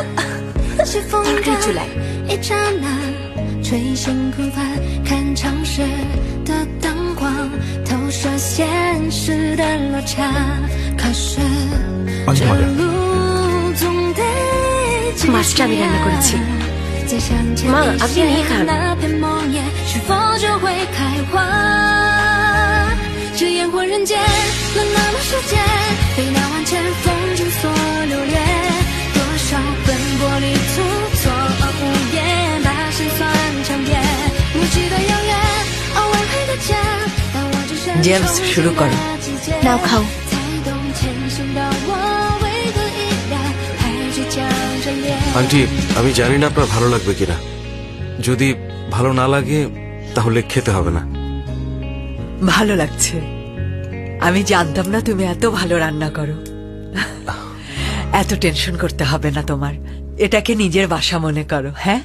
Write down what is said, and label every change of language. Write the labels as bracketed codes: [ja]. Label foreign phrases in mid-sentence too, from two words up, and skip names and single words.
[bn] তাড়াতাড়ি চলে আয়। [zh] 一刹那，吹星空翻看城市的灯光，投射现实的落差。可是这路总得继续。 [bn] মাছটা আমি রান্না করেছি। [zh] 再向前 [bn] মা, [zh] 一 [bn] আপনি নিয়ে [zh] 些， [bn] খান। [zh] 那片梦魇是否就会开花？这烟火人间，冷冷的世界，被那万千风景所留恋。多少奔波里途，错无言，把心酸强辩。无际的遥远，偶尔回的家，当我只身 [bn] জেমস, শুরু করো। নাও খাও। [zh] 才懂前行到我为何依然还倔强着脸。 [bn] আন্টি, আমি জানি না আপনার ভালো লাগবে কিনা। যদি ভালো না লাগে তাহলে খেতে হবে না। ভালো লাগছে। আমি জানতাম না তুমি এত ভালো রান্না করো। এত টেনশন করতে হবে না তোমার। এটাকে নিজের বাসা মনে করো। হ্যাঁ,